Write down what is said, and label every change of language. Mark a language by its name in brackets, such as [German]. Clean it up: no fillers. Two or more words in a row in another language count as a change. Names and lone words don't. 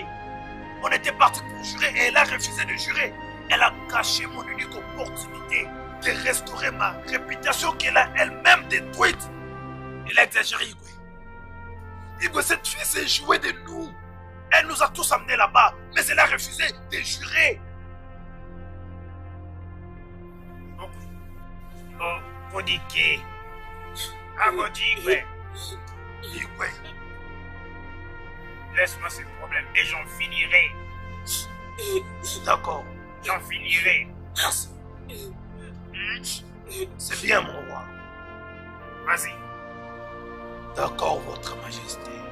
[French] On était partis pour jurer et elle a refusé de jurer. Elle a caché mon unique opportunité de restaurer ma réputation qu'elle a elle-même détruite. Elle a exagéré, Igwe. Igwe, cette fille s'est jouée de nous. Elle nous a tous amenés là-bas, mais elle a refusé de jurer. Oh, Kodike. Igwe. Igwe. Laisse-moi ce problème et j'en finirai. D'accord. J'en finirai. Merci. C'est bien, mon roi. Vas-y. D'accord, votre majesté.